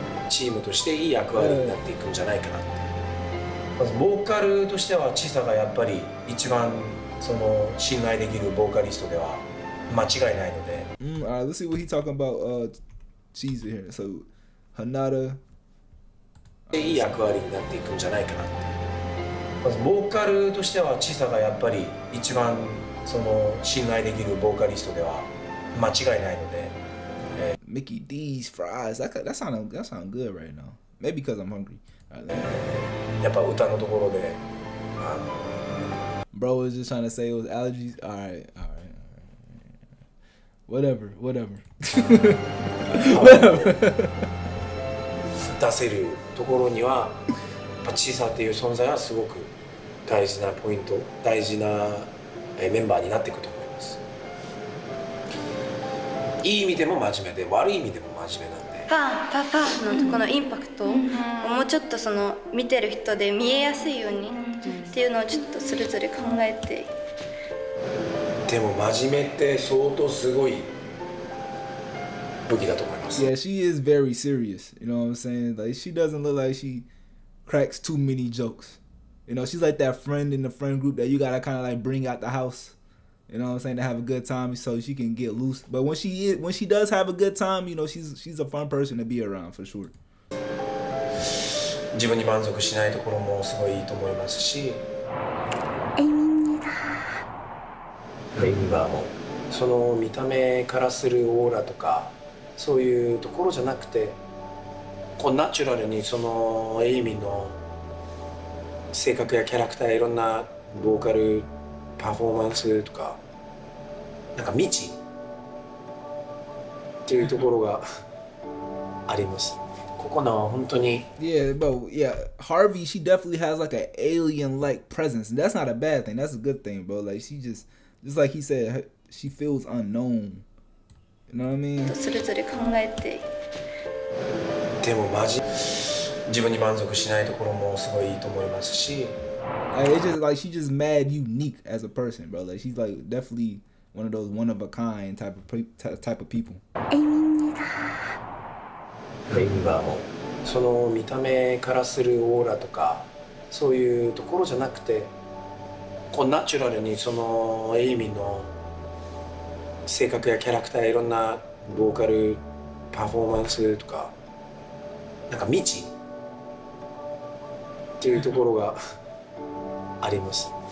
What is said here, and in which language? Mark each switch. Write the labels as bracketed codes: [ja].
[ja] チームとしていい役割になっていくんじゃないかなって。まずボーカルとしてはチサがやっぱり一番その信頼できるボーカリストでは間違いないので。 [en] Let's see what he talking about. Cheese here. So, Hanada. [ja] いい役割になっていくんじゃないかなって。まずボーカルとしてはチサがやっぱり一番その信頼できるボーカリストでは間違いないので。 [en] Mickey D's fries. That sound good right now. Maybe because I'm hungry. [ja] やっぱ歌のところで [en] Bro was just trying to say it was allergies. All right. Whatever. [ja] 出せるところにはチサっていう存在はすごく大事なポイント、大事なメンバーになっていくと思います。いい意味でも真面目で、悪い意味でも真面目なんで。パーのとこのインパクトをもうちょっとその見てる人で見えやすいようにっていうのをちょっとそれぞれ考えて。でも真面目って相当すごい武器だと思います。 [en] Yeah, she is very serious. You know what I'm saying? Like she doesn't look like she cracks too many jokes. You know, she's like that friend in the friend group that you gotta kind of like bring out the house. You know what I'm saying? To have a good time so she can get loose. But when she does have a good time, you know, she's a fun person to be around for sure. [ja] 自分に満足しないところもすごいいいと思いますし、エイミはもうその見た目からするオーラとかそういうところじゃなくて、こうナチュラルにそのエイミの性格やキャラクター、いろんなボーカルパフォーマンスとかなんか未知っていうところがあります。ここの本当に [en] Yeah, bro. Yeah, Harvey, she definitely has like an alien-like presence. That's not a bad thing. That's a good thing, bro. Like she just like he said, she feels unknown. You know what I mean? [ja] それぞれ考えて。でも自分に満足しないところもすごいいいと思いますし。 [en] Like, it's just like she's just mad unique as a person, bro. Like she's like definitely one of those one of a kind type of people. [ja] エイミはもうその見た目からするオーラとかそういうところじゃなくて、こうナチュラルにそのエイミの性格やキャラクター、いろんなボーカルパフォーマンスとかなんか未知っていうところがあります。